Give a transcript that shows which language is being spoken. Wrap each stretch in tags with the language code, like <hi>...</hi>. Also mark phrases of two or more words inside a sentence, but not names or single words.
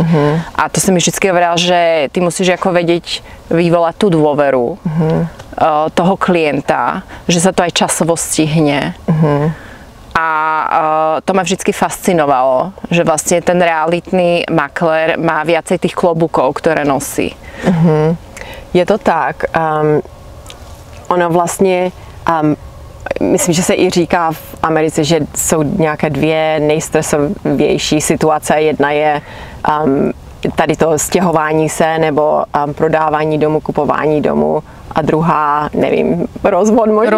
<sk>A to si mi vždycky hovorila, že ty musíš ako vedieť vyvolať tú dôveru toho klienta, že sa to aj časovo stihne. A to ma vždycky fascinovalo, že vlastne ten realitný maklér má viacej tých klobúkov, ktoré nosí. Je to tak.</sk> <cs>Ono vlastně, myslím, že se i říká v Americe, že jsou nějaké dvě nejstresovější situace. Jedna je tady to stěhování se nebo prodávání domu, kupování domu a druhá, nevím, rozvod možná.</cs>